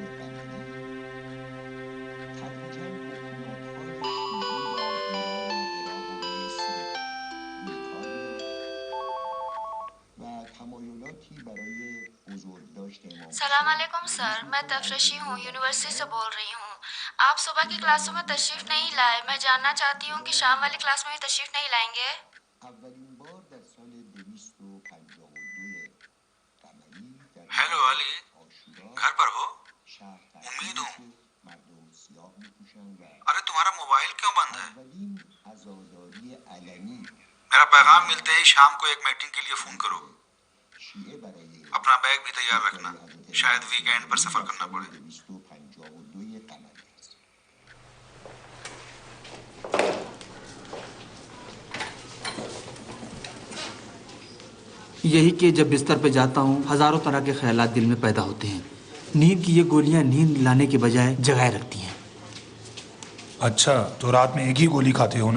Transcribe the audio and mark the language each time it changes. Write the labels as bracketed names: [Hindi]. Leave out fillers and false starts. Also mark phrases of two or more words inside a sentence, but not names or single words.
[Persian] قمری تدریجاً حکومت‌های شیعی در ایران و عراق و مصر روی کار می‌آمد و تمایلاتی برای بزرگداشت امام [Hindi] सलाम [Persian] حسین [Hindi] अलैकुम सर, [Persian] رضا [Hindi] मैं तफरेशी हूँ, यूनिवर्सिटी से बोल रही हूँ। आप सुबह की क्लासों में तशरीफ नहीं लाए। मैं जानना चाहती हूँ कि शाम वाली क्लास में भी तशरीफ नहीं लाएंगे। [Persian] اولین بار در سال 252 قمری در [Hindi] हेलो [Persian] روز [Hindi] अली, [Persian] عاشورا [Hindi] घर पर हो? [Persian] شهر [Hindi] उम्मीद [Persian] تعطیلی [Hindi] हूँ। [Persian] که مردم سیاه می‌پوشند و [Hindi] अरे तुम्हारा मोबाइल क्यों बंद है? [Persian] اولین عزاداری علنی [Hindi] मेरा पैगाम मिलते ही शाम को एक मीटिंग के लिए फोन करो। [Persian] شیعه برای [Hindi] अपना बैग भी तैयार [Persian] پیشروی [Hindi] रखना, [Persian] حضرت [Hindi] शायद [Persian] امام [Hindi] वीकेंड पर [Persian] خمینی [Hindi] सफर [Persian] در [Hindi] करना [Persian] سال [Hindi] पड़े। [Persian] 252 قمری است. [Hindi] यही कि जब बिस्तर पे जाता हूँ हजारों तरह के ख्यालात दिल में पैदा होते हैं। नींद की ये गोलियां नींद लाने के बजाय जगाए रखती हैं। अच्छा, तो रात में एक ही गोली खाते हो ना?